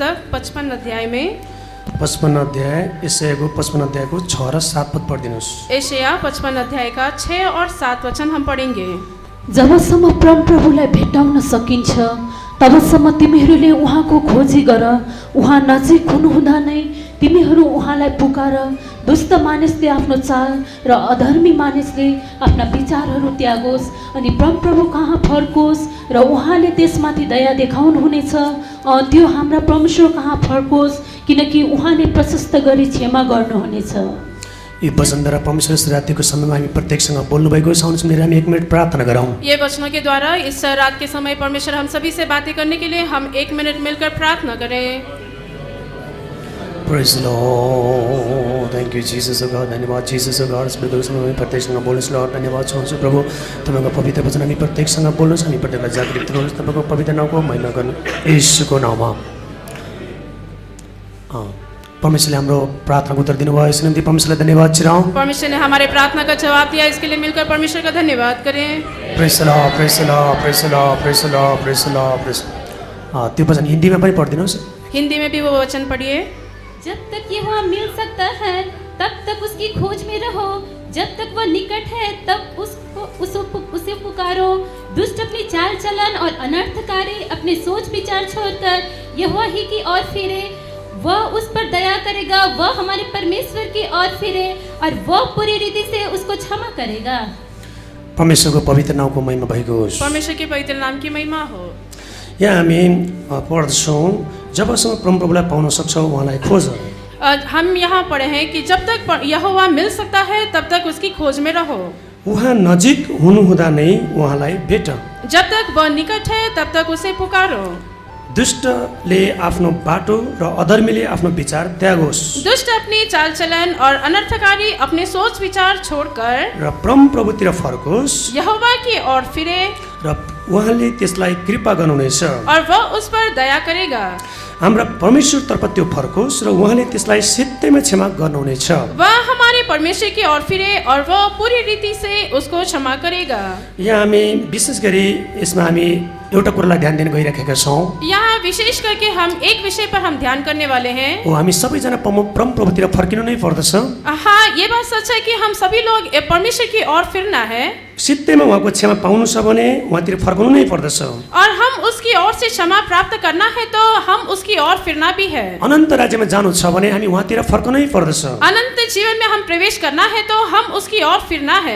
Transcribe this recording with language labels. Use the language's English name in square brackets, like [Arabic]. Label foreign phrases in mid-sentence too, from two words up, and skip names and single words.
[Hindi] 55 अध्याय में [Nepali] 55 अध्याय यशायाको 55 अध्यायको 6 र 7 पद पढिदिनुहोस्। [Hindi] यशाया 55 अध्याय का 6 और 7 वचन हम पढ़ेंगे। [Nepali] जबसम्म परमप्रभुलाई भेट्टाउन सकिन्छ तबसम्म तिमीहरूले उहाँको खोजी गर। उहाँ नजिक हुनुहुँदा नै तिमीहरू उहाँलाई पुकार। दुष्ट मानिसले आफ्नो चाल र अधर्मी मानिसले आफ्ना विचारहरू त्यागोस् अनि परमप्रभु कहाँ फर्कोस् र उहाँले त्यसमाथि दया देखाउनुहुनेछ। त्यो हाम्रा परमेश्वर कहाँ फर्कोस् किनकि उहाँले प्रशस्त गरी क्षमा गर्नुहुनेछ। यी वचनद्वारा परमेश्वर इस रातिको समयमा हामी प्रत्येकसँग बोल्नुभएको छ। आउनुहोस् मेरा हामी 1 मिनट प्रार्थना गरौँ। [Hindi] ये वचनों के द्वारा इस रात के समय परमेश्वर हम सभी से बातें करने के लिए हम 1 मिनट मिलकर प्रार्थना करें। [English] Praise the Lord. Thank you Jesus, O God. धन्यवाद Jesus, O God. [Nepali] इस बेलुका समय हामी प्रत्येकसँग बोल्नुहोस् Lord। धन्यवाद चाहन्छु प्रभु तपाईँको पवित्र वचन हामी प्रत्येकसँग बोल्नुहोस्। हामी प्रत्येकलाई जागृत गराउनुहोस् तपाईँको पवित्र नामको महिमा गर्नु येशूको नाममा। परमेश्वरले हाम्रो प्रार्थनाको उत्तर दिनुभयो। यसको निम्ति परमेश्वरलाई धन्यवाद चिराउँ। [Hindi] परमेश्वर ने हमारे प्रार्थना का जवाब दिया, इसके लिए मिलकर परमेश्वर का धन्यवाद करें। [English] Praise the Lord, praise the Lord, praise the Lord, praise the Lord, praise the Lord, praise the Lord। [Nepali] त्यो वचन हिन्दीमा पनि पढिदिनुहोस्। [Hindi] हिंदी में भी वो वचन पढ़िए। जब तक यहोवा मिल सकता है तब तक उसकी खोज में रहो। जब तक वह निकट है तब उसे पुकारो। दुष्ट अपनी चाल चलन और अनर्थकारी अपने सोच विचार छोड़कर यहोवा ही की ओर फिरे। वह उस पर दया करेगा। वह हमारे परमेश्वर की ओर फिरे और वह पूरी रीति से उसको क्षमा करेगा। [Nepali] परमेश्वरको पवित्र नामको महिमा भएको होस्। [Hindi] परमेश्वर के पवित्र नाम की महिमा हो। [Nepali] यहाँ हामी पढ्छौँ जबसम्म परमप्रभुलाई पाउन सक्छौँ उहाँलाई खोज। [Hindi] हम यहाँ पढ़े हैं कि जब तक यहोवा मिल सकता है तब तक उसकी खोज में रहो। [Nepali] उहाँ नजिक हुनुहुँदा नै उहाँलाई भेट। [Hindi] जब तक वह निकट है तब तक उसे पुकारो। [Nepali] दुष्टले आफ्नो बाटो र अधर्मीले आफ्नो विचार त्यागोस्। [Hindi] दुष्ट अपनी चाल चलन और अनर्थकारी अपने सोच विचार छोड़कर [Nepali] र परमप्रभुतिर फर्कोस्। [Hindi] यहोवा की ओर फिरे [Nepali] र उहाँले त्यसलाई कृपा गर्नुहुनेछ। [Hindi] और वह उस पर दया करेगा। [Nepali] हाम्रा परमेश्वरतर्फ त्यो फर्कोस् र उहाँले त्यसलाई सित्तैमा क्षमा गर्नुहुनेछ। [Hindi] वह हमारे परमेश्वर की ओर फिरे और वह पूरी रीति से उसको क्षमा करेगा। [Nepali] यहाँ हामी विशेष गरी यसमा हामी एउटा कुरालाई ध्यान दिन गइराखेका छौँ। [Hindi] यहाँ विशेष करके हम एक विषय पर हम ध्यान करने वाले हैं। [Nepali] हामी सबैजना परमप्रभुतिर फर्किनु नै पर्दछ। [Hindi] हाँ, ये बात सच है कि हम सभी लोग परमेश्वर की ओर फिरना है। [Nepali] सित्तैमा उहाँको क्षमा पाउनु छ भने उहाँतिर फर्कनु नै पर्दछ। [Hindi] और हम उसकी ओर से क्षमा प्राप्त करना है तो हम उसकी ओर फिरना भी है। [Nepali] अनन्त राज्यमा जानु छ भने हामी उहाँतिर फर्कनु नै पर्दछ। [Hindi] अनंत जीवन में हम प्रवेश करना है तो हम उसकी ओर फिरना है।